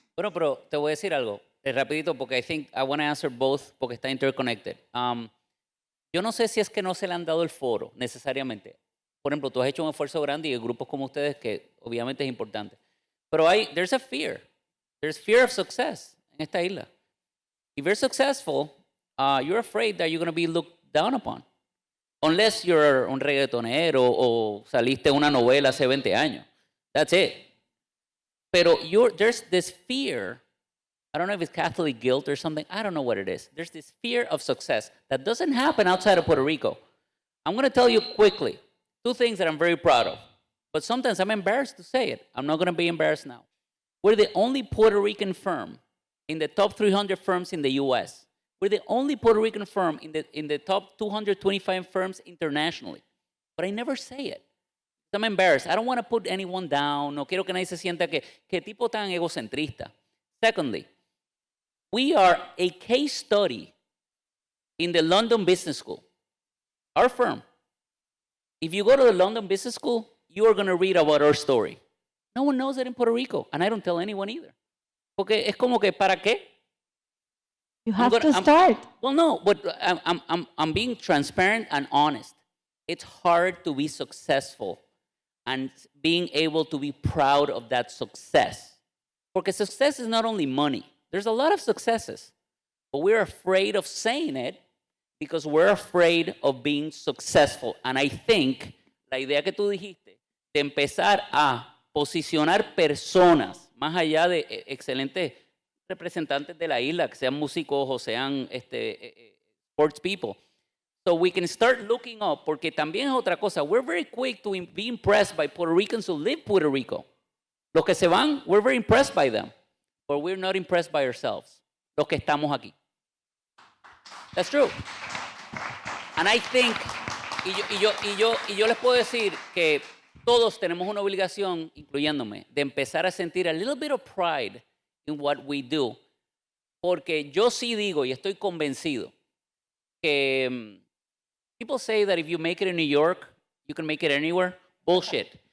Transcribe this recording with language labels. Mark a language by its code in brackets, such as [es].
[es] Bueno, pero te voy a decir algo, rapidito, porque [en] I want to answer both, [es] porque está interconnected. Yo no sé si es que no se le han dado el foro necesariamente. Por ejemplo, tú has hecho un esfuerzo grande y hay grupos como ustedes que obviamente es importante. [en] Pero there's a fear. There's fear of success [es] en esta isla. [en] If you're successful, you're afraid that you're going to be looked down upon. Unless you're [es] un reggaetonero o saliste en una novela hace 20 años. [en] That's it. Pero there's this fear. I don't know if it's Catholic guilt or something. I don't know what it is. There's this fear of success that doesn't happen outside of Puerto Rico. I'm going to tell you quickly 2 things that I'm very proud of. But sometimes I'm embarrassed to say it. I'm not going to be embarrassed now. We're the only Puerto Rican firm in the top 300 firms in the U.S. We're the only Puerto Rican firm in the top 225 firms internationally. But I never say it. I'm embarrassed. I don't want to put anyone down. [es] No quiero que nadie se sienta que tipo tan egocentrista. [en] Secondly, we are a case study in the London Business School. Our firm. If you go to the London Business School, you are going to read about our story. No one knows it in Puerto Rico, and I don't tell anyone either. [es] Porque es como que, ¿para qué? [en] You have to start. Well, no, but I'm being transparent and honest. It's hard to be successful and being able to be proud of that success. Porque success is not only money. There's a lot of successes, but we're afraid of saying it because we're afraid of being successful. And I think [es] la idea que tú dijiste de empezar a posicionar personas más allá de excelentes representantes de la isla, que sean músicos o sean [en] sports people. So we can start looking up, [es] porque también es otra cosa. [en] We're very quick to be impressed by Puerto Ricans who live Puerto Rico. [es] Los que se van, [en] we're very impressed by them. But we're not impressed by ourselves. [es] Los que estamos aquí. [en] That's true. And I think, [es] y yo les puedo decir que todos tenemos una obligación, incluyéndome, de empezar a sentir [en] a little bit of pride in what we do. [es] Porque yo sí digo, y estoy convencido, que [en] people say that if you make it in New York, you can make it anywhere. Bullshit.